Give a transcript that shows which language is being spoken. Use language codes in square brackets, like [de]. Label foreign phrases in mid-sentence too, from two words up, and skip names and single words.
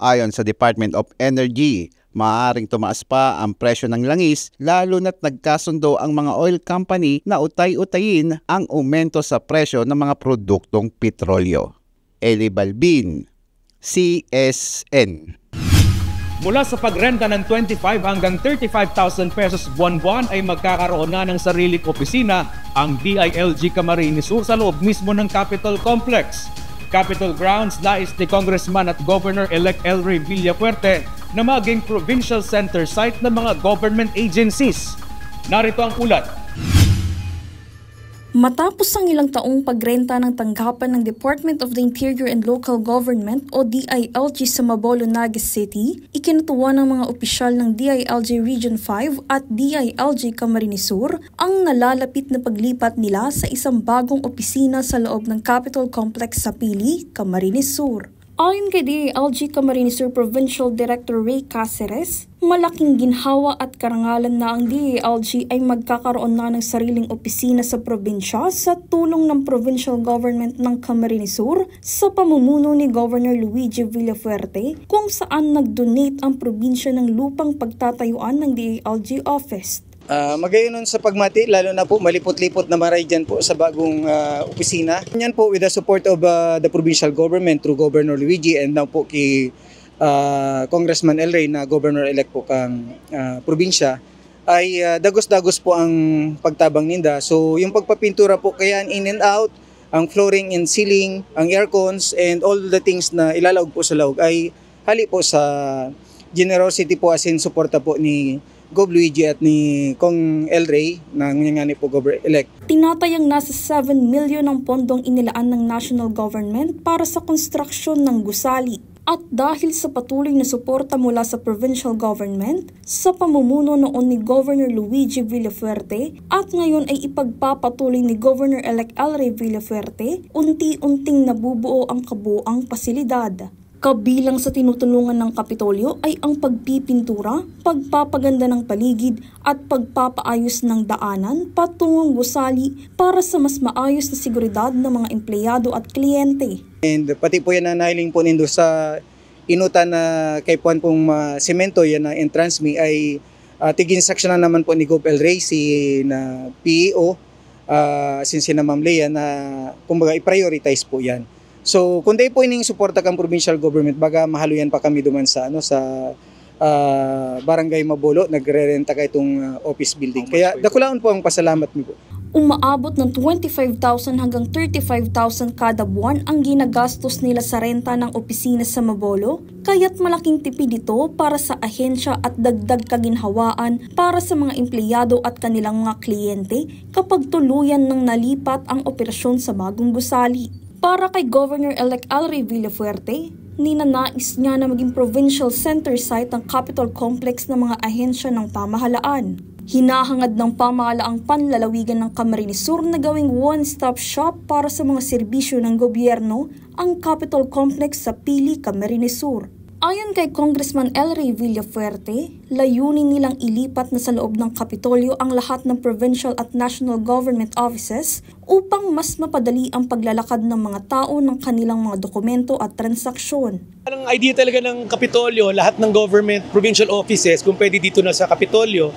[tl] Ayon sa Department of Energy, Maaaring tumaas pa ang presyo ng langis lalo na't nagkasundo ang mga [en] oil company [tl] na utay-utayin ang aumento sa presyo ng mga produktong petrolyo. Eli Balbin, CSN. Mula sa pagrenta ng 25 hanggang 35,000 pesos buwan-buwan ay magkakaroon na ng sariling opisina ang DILG Camarines Sur sa loob mismo ng Capitol Complex. Capitol Grounds nais ni Congressman at Governor-elect El Rey Villafuerte na maging [en] provincial center site [tl] ng mga [en] government agencies. [tl] Narito ang ulat. Matapos ang ilang taong pagrenta ng tanggapan ng Department of the Interior and Local Government o DILG sa Mabolo, Naga City, ikinutuwa ng mga opisyal ng DILG Region 5 at DILG Camarines Sur ang nalalapit na paglipat nila sa isang bagong opisina sa loob ng Capitol Complex sa Pili, Camarines Sur. Ayon kay DILG Camarines Sur Provincial Director Ray Caceres, malaking ginhawa at karangalan na ang DILG ay magkakaroon na ng sariling opisina sa probinsya sa tulong ng [en] provincial government [tl] ng Camarines Sur sa pamumuno ni Governor Luigi Villafuerte, kung saan nag-donate ang probinsya ng lupang pagtatayuan ng DILG office. [bik] Magayon nun sa pagmati, lalo na po malipot-lipot na maray dyan po sa bagong opisina. Yan po [en] with the support of the provincial government through Governor Luigi and now [bik] po kay Congressman El Rey na Governor-elect po kang probinsya, ay dagos-dagos po ang pagtabang ninda. So yung pagpapintura po kaya [en] in and out, [bik] ang [en] flooring and ceiling, [bik] ang [en] aircons and all the things [bik] na ilalaog po sa laog ay hali po sa generosity po [en] as in [bik] suporta po ni Gov. Luigi at ni Kong El Rey na ngani po Governor-elect. [tl] Tinatayang nasa 7 milyon ang pondong inilaan ng national government para sa konstruksyon ng gusali. At dahil sa patuloy na suporta mula sa [en] provincial government, [tl] sa pamumuno noon ni Governor Luigi Villafuerte at ngayon ay ipagpapatuloy ni Governor-elect El Rey Villafuerte, unti-unting nabubuo ang kabuuang pasilidad. Kabilang sa tinutulungan ng Kapitolyo ay ang pagpipintura, pagpapaganda ng paligid at pagpapaayos ng daanan patungong gusali para sa mas maayos na seguridad ng mga empleyado at kliyente. [bik] And pati po yan na nahiling po nindo sa inutan na kay Puan pong semento yan na entrance me ay tigin-section na naman po ni Gov. El Rey si na PEO since na Ma'am Lea na kumbaga i-prioritize po yan. So, kung di po ining suporta kang [en] provincial government, [bik] baga mahaluyan pa kami duman sa Barangay Mabolo, nagre-renta ka itong [en] office building. [bik] Kaya dakulaon po ang pasalamat niyo po. [tl] Umaabot ng 25,000 hanggang 35,000 kada buwan ang ginagastos nila sa renta ng opisina sa Mabolo, kaya't malaking tipid ito para sa ahensya at dagdag kaginhawaan para sa mga empleyado at kanilang mga kliyente kapag tuluyan ng nalipat ang operasyon sa bagong gusali. Para kay Governor-elect El Rey Villafuerte, ninanais niya na maging [en] provincial center site [tl] ang Capitol Complex ng mga ahensya ng pamahalaan. Hinahangad ng pamahalaang panlalawigan ng Camarines Sur na gawing [en] one-stop shop [tl] para sa mga serbisyo ng gobyerno ang Capitol Complex sa Pili, Camarines Sur. Ayon kay Congressman El Rey Villafuerte, layunin nilang ilipat na sa loob ng Kapitolyo ang lahat ng provincial at [en] national government offices [tl] upang mas mapadali ang paglalakad ng mga tao ng kanilang mga dokumento at transaksyon. Ang idea talaga ng Kapitolyo, lahat ng [en] government provincial offices [tl] kung pwede dito na sa Kapitolyo.